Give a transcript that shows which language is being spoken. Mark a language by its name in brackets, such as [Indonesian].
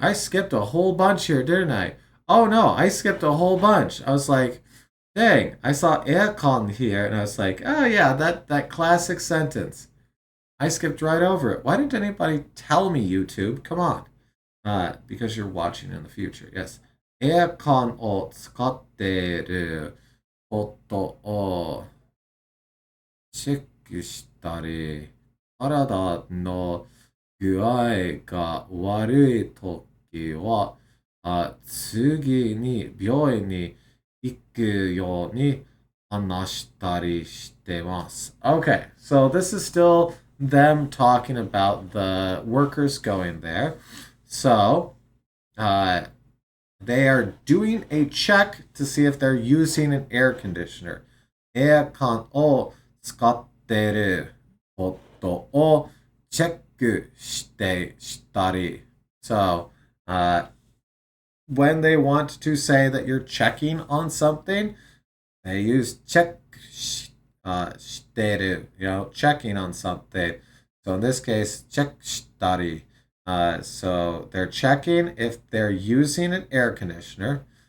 [English] I skipped a whole bunch here, didn't I? Oh no, I skipped a whole bunch. I was like, dang, I saw aircon here, and I was like, oh yeah, that classic sentence. I skipped right over it. Why didn't anybody tell me, YouTube? Come on. Because you're watching in the future. Yes. [Japanese] エアコンを使っていることをチェックしたり、体の具合が悪いときは、次に病院に行くように話したりしてます。 [English] Okay, so this is still them talking about the workers going there. So, they are doing a check to see if they're using an air conditioner. [Japanese] エアコンを使っていることをチェックしたり. [English] So, when they want to say that you're checking on something, they use チェックしてる, checking on something. So in this case, チェックしたり. So they're checking if they're using an air conditioner.